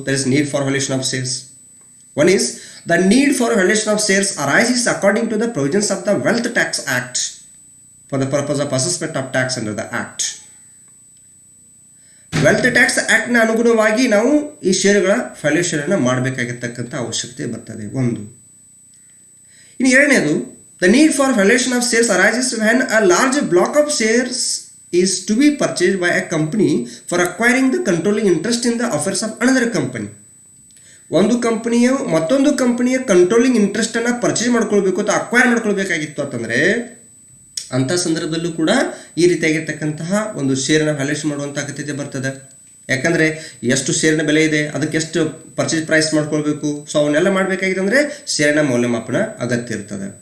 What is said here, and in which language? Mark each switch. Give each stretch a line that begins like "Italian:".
English: There is need for valuation of shares. One is the need for valuation of shares arises according to the provisions of the wealth tax act for the purpose of assessment of tax under the act.
Kannada: Wealth tax ಆ್ಯಕ್ಟ್ನ ಅನುಗುಣವಾಗಿ ನಾವು ಈ ಷೇರುಗಳ ವ್ಯಾಲ್ಯೂಷನನ್ನು ಮಾಡಬೇಕಾಗಿರ್ತಕ್ಕಂಥ ಅವಶ್ಯಕತೆ ಬರ್ತದೆ. ಒಂದು. ಇನ್ನು ಎರಡನೇದು,
English: the need for valuation of shares arises when a large block of shares is to be purchased by a company for acquiring the controlling interest in the affairs of another company.
Kannada: ಒಂದು ಕಂಪನಿಯು ಮತ್ತೊಂದು ಕಂಪನಿಯ controlling ಇಂಟ್ರೆಸ್ಟನ್ನು purchase ಮಾಡ್ಕೊಳ್ಬೇಕು ಅಥವಾ acquire ಮಾಡ್ಕೊಳ್ಬೇಕಾಗಿತ್ತು ಅಂತಂದರೆ ಅಂಥ ಸಂದರ್ಭದಲ್ಲೂ ಕೂಡ ಈ ರೀತಿಯಾಗಿರ್ತಕ್ಕಂತಹ ಒಂದು ಷೇರನ್ನು ವ್ಯಾಲ್ಯೂಷನ್ ಮಾಡುವಂಥ ಅಗತ್ಯತೆ ಬರ್ತದೆ. ಯಾಕಂದರೆ ಎಷ್ಟು ಷೇರಿನ ಬೆಲೆ ಇದೆ, ಅದಕ್ಕೆ ಎಷ್ಟು ಪರ್ಚೇಸ್ ಪ್ರೈಸ್ ಮಾಡ್ಕೊಳ್ಬೇಕು, ಸೊ ಅವನ್ನೆಲ್ಲ ಮಾಡಬೇಕಾಗಿದೆ ಅಂದರೆ ಷೇರಿನ ಮೌಲ್ಯಮಾಪನ ಅಗತ್ಯ ಇರ್ತದೆ.